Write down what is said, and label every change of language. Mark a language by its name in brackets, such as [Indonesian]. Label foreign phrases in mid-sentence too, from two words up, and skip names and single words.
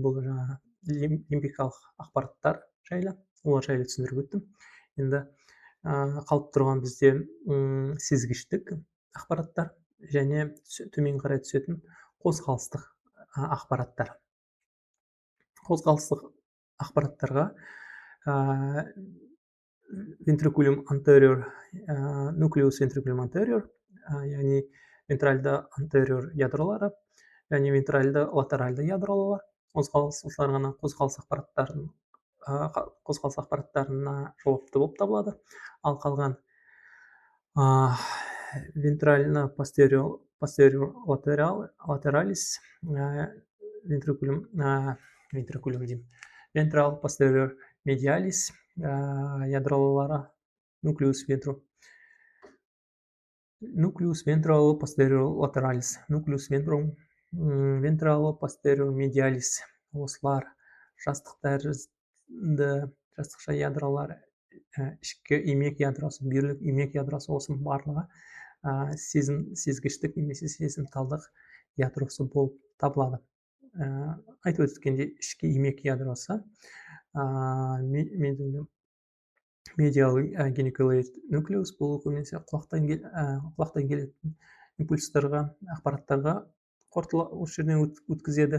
[Kazakh] Бұл жаңа лимбикалық ақпараттар жайлы, олар жайлы түсіндіріп өттім. Енді қалып тұрған бізде сезгіштік ақпараттар және төмен қарай түсетін қозғалыстық ақпараттар. Қозғалыстық ақпараттарға [Latin] ventriculum anterior, nucleus ventriculum anterior, [Kazakh] яғни вентральды антериор ядролары және вентральды латеральды ядролар осылар ғана қозғалыс ақпараттарына жауапты болып табылады. Ал қалған вентрально [Latin] posterior lateralis, ventral posterior medialis ядролары, nucleus ventral posterior lateralis, nucleus ventral posterior medialis, [Kazakh] осылар жастық тәрізді жастықша ядролар, ішкі имек ядросы, бүйірлік имек ядросы, осының барлығы сезгіштік немесе сезімталдық ядросы болып табылады. Айтып өткендей, ішкі имек ядросы [English] medial geniculate nucleus, [Kazakh] бұл көбінесе құлақтан келетін импульстарға, ақпараттарға осы жерден өткізеді.